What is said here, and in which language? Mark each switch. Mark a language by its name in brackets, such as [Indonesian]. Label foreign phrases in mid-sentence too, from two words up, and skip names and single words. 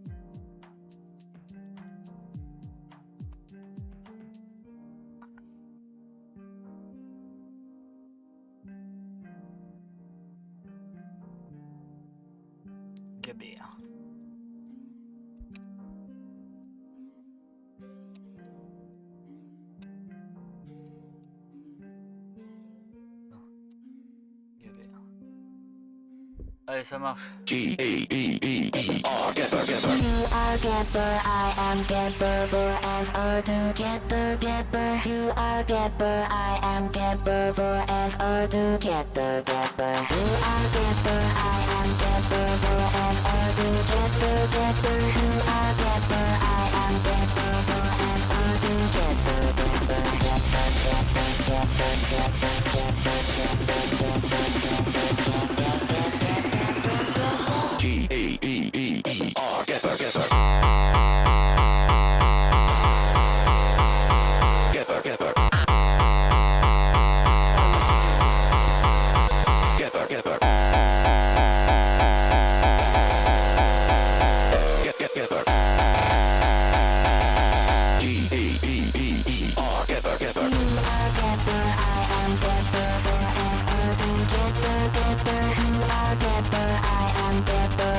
[French] Gabert. Allez, ça marche. G-A-E-E-E-R, Gabber, Gabber. [English] You are Gabber, I am Gabber, forever together, Gabber. You are Gabber, I am Gabber, forever together, Gabber. You are Gabber, I am Gabber, forever together, Gabber. You are Gabber, I am Gabber, forever together, Gabber. Gabber, Gabber, Gabber, Gabber, Gabber, G-A-E-E-E-R, Gabber, Gabber. Gabber, Gabber. Gabber, Gabber. Gabber. G-A-E-E-E-R, Gabber, Gabber. You are Gabber, I am Gabber, forever together, Gabber. You are Gabber, I am Gabber.